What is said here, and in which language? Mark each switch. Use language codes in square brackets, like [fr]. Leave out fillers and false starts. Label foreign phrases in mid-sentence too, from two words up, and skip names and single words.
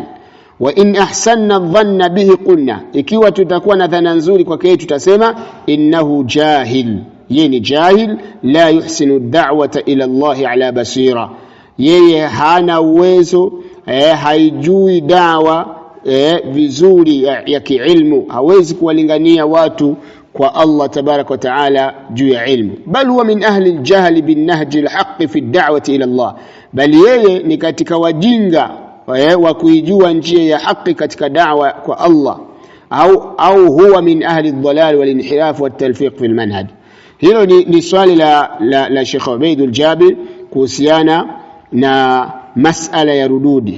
[ar] وإن أحسنا الظن به قلنا, [sw] ikiwa tutakuwa na dhana nzuri kwake tutasema [ar] إنه جاهل, [sw] yeye ni jahil, [ar] لا يحسن الدعوة إلى الله على بصيرة, [sw] yeye hana uwezo, haijui dawa vizuri ya kiilmu, hawezi kuwalingania watu kwa Allah [ar] تبارك وتعالى [sw] juu ya ilmu. [ar] بل هو من أهل الجهل بالنهج الحق في الدعوة إلى الله, [sw] bali yeye ni katika wajinga wa kuijua njia ya haki katika da'wa kwa Allah, au [ar] هو من أهل الضلال والانحراف والتلفيق في المنهج. [sw] Hilo ni swali la Sheikh Ubaid al-Jabir kuhusiana na masala ya rududi.